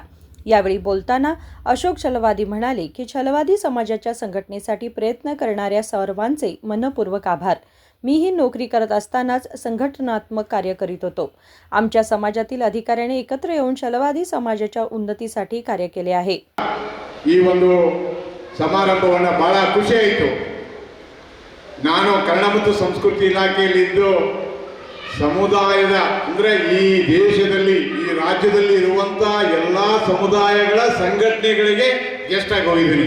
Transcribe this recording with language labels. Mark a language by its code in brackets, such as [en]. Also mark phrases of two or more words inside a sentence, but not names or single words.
[mr] यावेळी बोलताना अशोक चलवादी म्हणाले की छलवादी समाजाच्या संघटनेसाठी प्रयत्न करणाऱ्या सर्वांचे मनपूर्वक आभार. मीही नोकरी करत असतानाच संघटनात्मक कार्य करीत होतो. आमच्या समाजातील अधिकाऱ्याने एकत्र येऊन छलवादी समाजाच्या उन्नतीसाठी कार्य केले आहे. [kn] ಈ ಒಂದು ಸಮಾರಂಭವನ್ನು ಬಹಳ ಖುಷಿ ಆಯಿತು. ನಾನು ಕನ್ನಡ ಮತ್ತು ಸಂಸ್ಕೃತಿ ಇಲಾಖೆಯಲ್ಲಿದ್ದು ಸಮುದಾಯದ ಅಂದರೆ ಈ ದೇಶದಲ್ಲಿ ಈ ರಾಜ್ಯದಲ್ಲಿ ಇರುವಂಥ ಎಲ್ಲ ಸಮುದಾಯಗಳ ಸಂಘಟನೆಗಳಿಗೆ ಗೆಸ್ಟ್ ಆಗಿ ಹೋಗಿದ್ದೀನಿ.